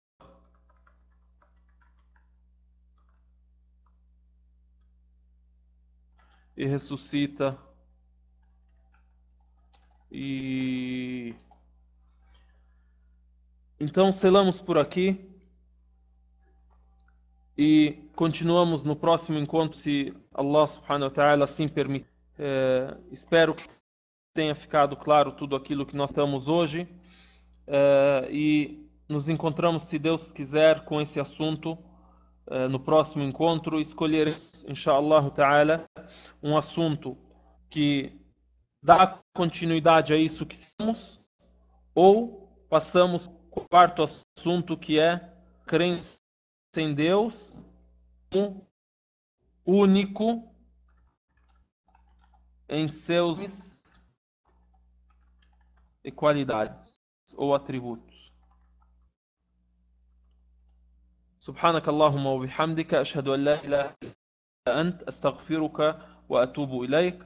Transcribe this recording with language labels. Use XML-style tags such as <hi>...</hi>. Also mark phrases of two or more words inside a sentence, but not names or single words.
<pt>e ressuscita e então selamos por aqui e continuamos no próximo encontro, se Allah</pt> <ar>سبحانه و تعالى</ar> <pt>assim permitir. Espero que tenha ficado claro tudo aquilo que nós estamos hoje, e nos encontramos, se Deus quiser, com esse assunto no próximo encontro. Escolheremos,</pt> <ar>إن شاء الله تعالى,</ar> <pt>um assunto que dá continuidade a isso que somos, ou passamos ao quarto assunto, que é crença em Deus como único em seus e qualidades ou atributos.</pt> <ar>سبحانك اللهم وبحمدك أشهد أن لا إله إلا أنت أستغفرك وأتوب إليك.</ar>